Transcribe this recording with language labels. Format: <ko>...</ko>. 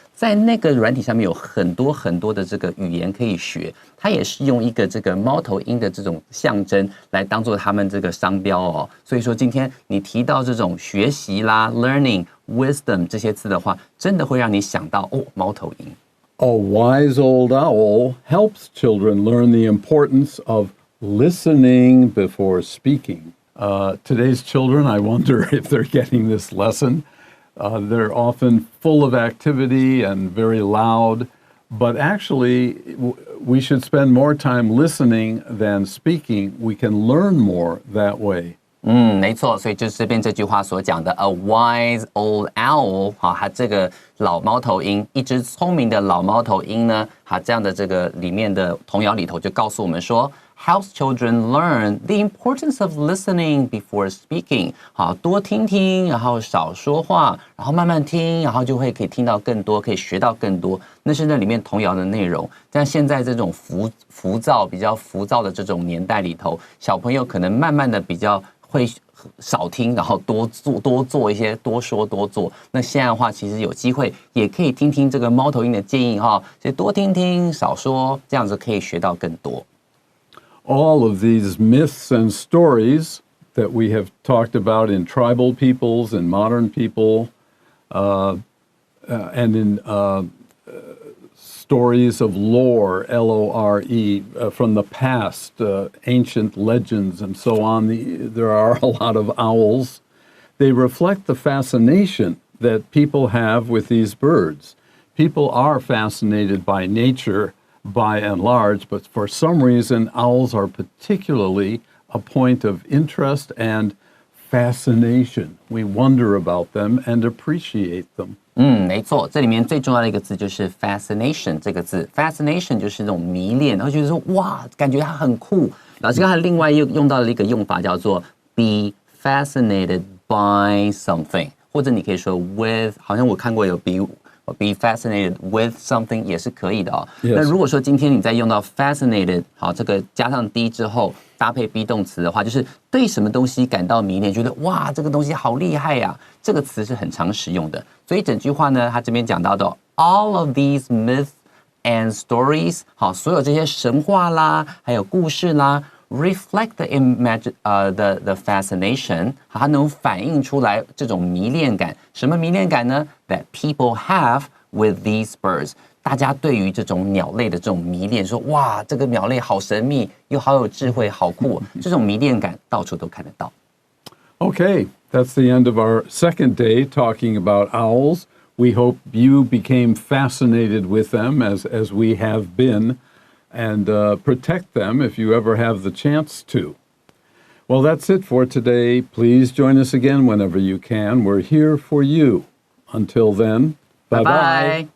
<zh>在那个软体上面有很多很多的这个语言可以学，它也是用一个这个猫头鹰的这种象征来当做他们这个商标哦。所以说今天你提到这种学习啦、learning、wisdom 这些字的话，真的会让你想到猫头鹰。</zh> <en>A wise old owl helps children learn the importance of listening before speaking. Today's children, I wonder if they're getting this lesson. They're often full of activity and very loud, but actually, we should spend more time listening than speaking. We can learn more that way.</en> <zh>没错，所以就是这边这句话所讲的</zh> <en>a wise old owl，</en> <zh>它这个老猫头鹰，一只聪明的老猫头鹰呢，这样的这个里面的童谣里头就告诉我们说</zh> <en>helps children learn the importance of listening before speaking。</en> <zh>好，多听听，然后少说话，然后慢慢听，然后就可以听到更多，可以学到更多。那是那里面童谣的内容。但现在这种比较浮躁的这种年代里头，小朋友可能慢慢的比较会少听，然后多做一些，多说多做。那现在的话，其实有机会也可以听听这个猫头鹰的建议哈，所以多听听，少说，这样子可以学到更多。</zh> <en>All of these myths and stories that we have talked about in tribal peoples and modern people, and in stories of lore, L-O-R-E, from the past, ancient legends and so on. There are a lot of owls. They reflect the fascination that people have with these birds. People are fascinated by nature by and large, but for some reason, owls are particularly a point of interest and fascination. We wonder about them and appreciate them.</en> <zh>没错，这里面最重要的一个字就是 fascination 这个字。 fascination 就是那种迷恋，然后觉得说哇，感觉它很酷。老师刚才另外又用到了一个用法叫做</zh> <en>be fascinated by something，</en> <zh>或者你可以说 with， 好像我看过有</zh> <en>be fascinated with something</en> <zh>也是可以的哦。</zh> <en>Yes.</en> <zh>那如果说今天你在用到 fascinated， 好，这个加上 d 之后搭配 be 动词的话，就是对什么东西感到迷恋，觉得哇，这个东西好厉害呀，这个词是很常使用的。所以整句话呢，他这边讲到的</zh> <en>all of these myths and stories，</en> <zh>好，所有这些神话啦，还有故事啦。</zh> <en>reflect the fascination，</en> <zh>它能反映出来这种迷恋感。什么迷恋感呢 ？</zh> <en>That people have with these birds，</en> <zh>大家对于这种鸟类的这种迷恋，说哇，这个鸟类好神秘，又好有智慧，好酷，这种迷恋感到处都看得到。</zh> <en>Okay, that's the end of our second day talking about owls. We hope you became fascinated with them as we have been. And protect them if you ever have the chance to. Well, that's it for today. Please join us again whenever you can. We're here for you. Until then, bye-bye.</en>